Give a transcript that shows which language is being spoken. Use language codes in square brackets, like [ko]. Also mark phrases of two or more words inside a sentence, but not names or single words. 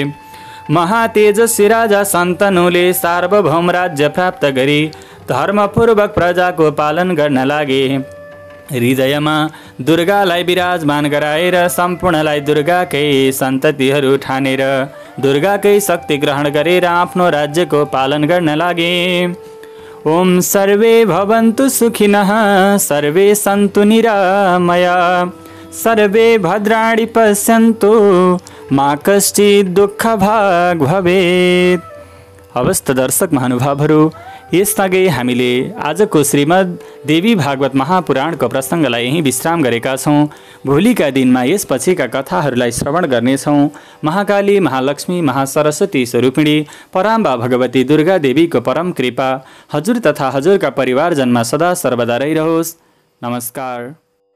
[ne] महातेजस्वी राजा सन्तनुले सार्वभौम राज्य प्राप्त गरी धर्मपूर्वक प्रजाको पालन गर्न लागे। हृदयमा दुर्गालाई विराजमान गराएर सम्पूर्णलाई दुर्गाकै सन्ततिहरू ठानेर दुर्गाकै शक्ति ग्रहण गरेर आफ्नो राज्यको पालन गर्न लागे। [sa] ओम सर्वे भवन्तु सुखिनः, सर्वे सन्तु निरामया, सर्वे भद्राणि पश्यन्तु, मा कश्चित् दुःखभाग् भवेत्। [ne] अवस्थ दर्शक महानुभावहरू, यसअघि हामीले आजको श्रीमद् देवी भागवत महापुराणको प्रसङ्गलाई यहीँ विश्राम गरेका छौँ। भोलिका दिनमा यसपछिका कथाहरूलाई श्रवण गर्नेछौँ। महाकाली, महालक्ष्मी, महासरस्वती स्वरूपिणी पराम्बा भगवती दुर्गा देवीको परम कृपा हजुर तथा हजुरका परिवारजनमा सदा सर्वदा रहिरहोस्। नमस्कार।